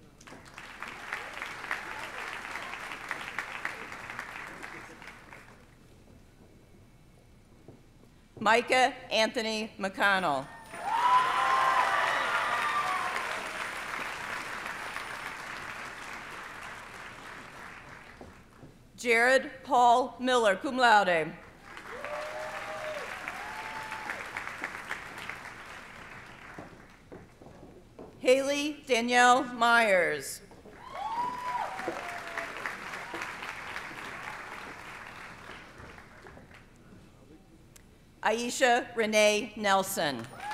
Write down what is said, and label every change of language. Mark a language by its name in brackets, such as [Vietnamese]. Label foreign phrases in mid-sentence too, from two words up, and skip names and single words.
[English] Micah Anthony McConnell. Jared Paul Miller, [Latin] cum laude. [English] Haley Danielle Myers. Aisha Renee Nelson.